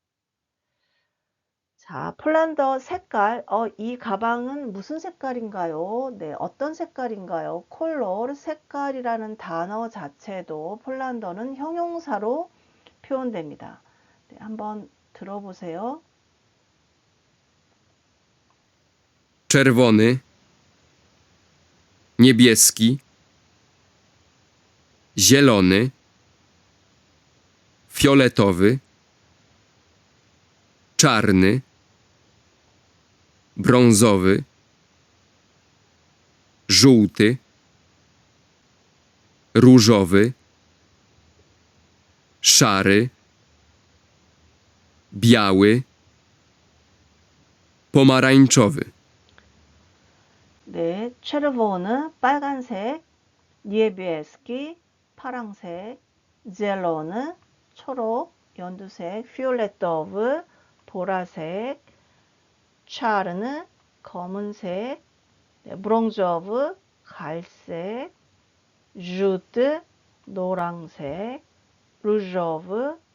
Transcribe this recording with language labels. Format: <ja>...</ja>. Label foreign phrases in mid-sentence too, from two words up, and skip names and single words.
<ko>자, 폴란더 색깔. 이 가방은 무슨 색깔인가요? 네, 어떤 색깔인가요? 콜러, 색깔이라는 단어 자체도 폴란더는 형용사로 표현됩니다. 네, 한번 들어보세요.</ko> <pl>czerwony, niebieski, zielony, fioletowy, czarny, brązowy, żółty, różowy, szary, biały, pomarańczowy.</pl> <ko>네, 체르보는 빨간색, 니에비에스키 파랑색, 젤로는 초록, 연두색, 피올레토브 보라색, 차르는 검은색, 네, 브롱조브 갈색, 주드 노랑색, 루조브</ko>